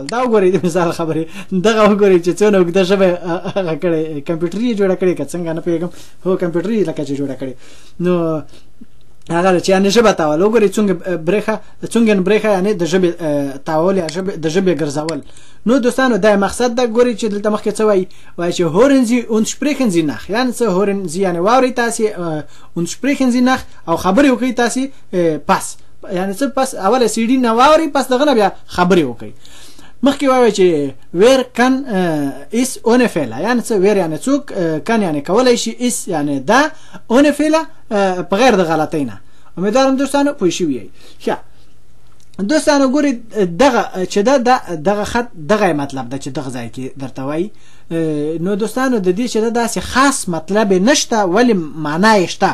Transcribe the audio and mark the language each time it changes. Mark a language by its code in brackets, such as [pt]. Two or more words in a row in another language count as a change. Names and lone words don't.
[ps] دا وګورئ د مثال خبرې دغه وګورئ چې څونه اوږده ژبه هغه کړې، کمپیوټر یې جوړه کړې که څنګه نه پوهېږم، هو کمپیوټر یې لکه چې جوړه کړې، نو هغه چې یعنې ژبه تاول. وګورئ څونګن بریښه یعنې د ژبې تاول یا د ژبې ګرځول. نو دوستانو دا مقصد ده. ګورئ چې دلته مخکې څه وایي چې [de] hören Sie und sprechen Sie nach، [ps] یعنې څه [de] hören Sie [ps] یعنې واورئ تاسې، [de] und sprechen Sie nach [ps] او خبرې وکړئ تاسې پس، یعنې څه پس اوله سی ډي نه واورئ، پس دغه نه بیا خبرې وکړئ. مخکې وایي چې [de] Wir können es ohne Fehler, [ps] یعنې څه؟ ویر یعنې څوک، کن یعنې کولی شي، اس یعنې دا، [de] ohne Fehler [ps] په غیر د غلطۍ نه. امیدوارم دوستانو پوه شوي یئ. ښه دوستانو، ګورئ دغه چې دغه خط دغه مطلب ده چې دغه ځای کې درته وایي. نو دوستانو د دې چې داسې خاص مطلب یې نشته، ولې معنا یې شته.